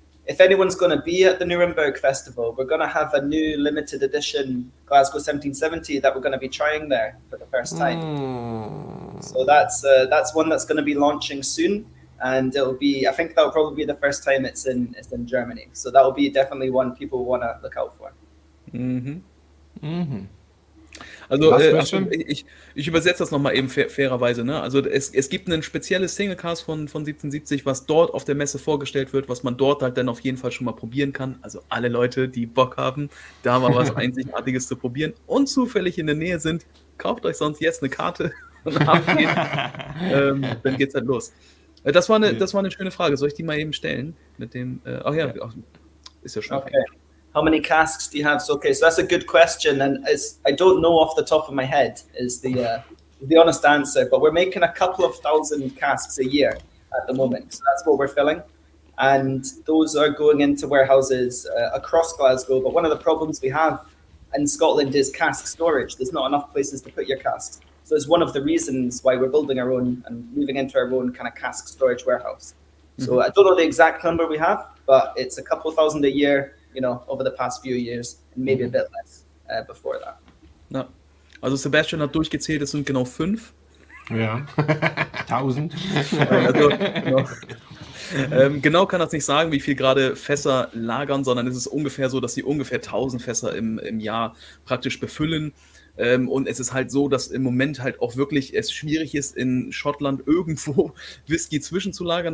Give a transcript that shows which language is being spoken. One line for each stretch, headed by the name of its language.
English: if anyone's going to be at the Nuremberg Festival, we're going to have a new limited edition Glasgow 1770 that we're going to be trying there for the first time. So that's one that's going to be launching soon, and it'll be. I think that'll probably be the first time it's in Germany. So that will be definitely one people want to look out for.
German: Also Was, ich übersetze das nochmal eben fairerweise. Ne? Also es gibt ein spezielles Singlecast von 1770, was dort auf der Messe vorgestellt wird, was man dort halt dann auf jeden Fall schon mal probieren kann. Also alle Leute, die Bock haben, da mal was Einzigartiges zu probieren und zufällig in der Nähe sind, kauft euch sonst jetzt eine Karte und ab geht's. Dann geht's halt los. Das war eine schöne Frage. Soll ich die mal eben stellen? Mit dem, ist ja schon.
English: Okay. How many casks do you have? So that's a good question, and I don't know off the top of my head is the honest answer. But we're making a couple of thousand casks a year at the moment, so that's what we're filling, and those are going into warehouses across Glasgow. But one of the problems we have in Scotland is cask storage. There's not enough places to put your casks, so it's one of the reasons why we're building our own and moving into our own kind of cask storage warehouse. So I don't know the exact number we have, but it's a couple of thousand a year. You know, over the past few years, and maybe a bit less before that.
German: Ja. Also Sebastian hat durchgezählt, es sind genau 5. Ja. 1000. Also, genau kann das nicht sagen, wie viel gerade Fässer lagern, sondern es ist ungefähr so, dass sie ungefähr 1000 Fässer im Jahr praktisch befüllen. Und es ist halt so, dass im Moment halt auch wirklich es schwierig ist, in Schottland irgendwo Whisky zwischenzulagern.